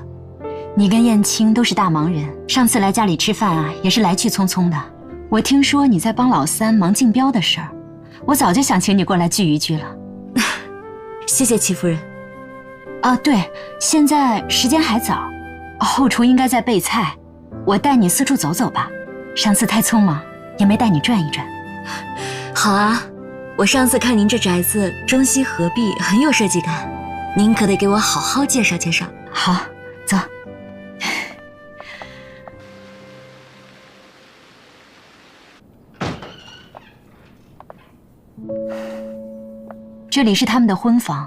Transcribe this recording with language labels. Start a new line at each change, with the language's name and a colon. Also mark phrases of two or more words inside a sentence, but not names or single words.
Chinese: 你跟燕青都是大忙人，上次來家裡吃飯啊，也是來去匆匆的。我聽說你在幫老三忙競標的事兒，我早就想請你過來聚一聚了。謝謝戚夫人。啊，對，現在時間還早，後廚應該在備菜，我帶你四處走走吧。上次太匆忙，也沒帶你轉一轉。好啊，我上次看您這宅子中西合璧，很有設計感，您可得給我好好介紹介紹。好，走。這裡是他們的婚房。